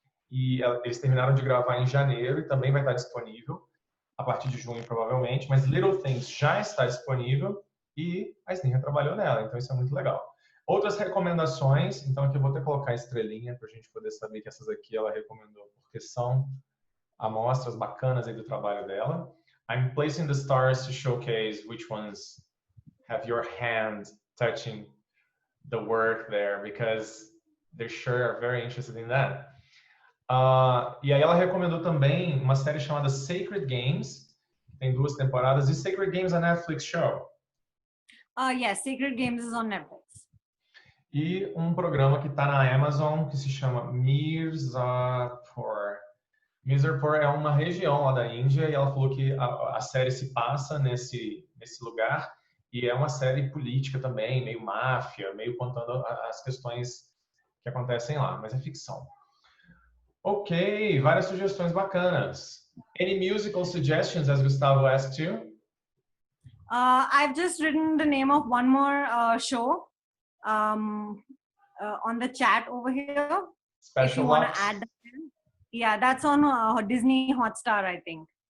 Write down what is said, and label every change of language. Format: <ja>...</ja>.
<pt>E eles terminaram de gravar em janeiro e também vai estar disponível a partir de junho, provavelmente. Mas Little Things já está disponível e a Sneha trabalhou nela, então isso é muito legal. Outras recomendações, então aqui eu vou até colocar a estrelinha para a gente poder saber que essas aqui ela recomendou, porque são amostras bacanas aí do trabalho dela.</pt> <en>I'm placing the stars to showcase which ones have your hand touching the work there, because they sure are very interested in that.</en> <pt>E aí ela recomendou também uma série chamada Sacred Games, tem 2 temporadas, e Sacred Games é a</pt> <en>Netflix show. Yes, Sacred Games is on Netflix.</en> <pt>E um programa que está na Amazon que se chama Mirzapur. Mirzapur é uma região lá da Índia e ela falou que a série se passa nesse lugar e é uma série política também, meio máfia, meio contando as questões que acontecem lá, mas é ficção. Ok, várias sugestões bacanas.</pt> <en>Any musical suggestions, as Gustavo asked you? I've just written the name of one more show on the chat over here. Special if you want Ops? to add that in. Yeah, that's on Disney Hotstar, I think.</en>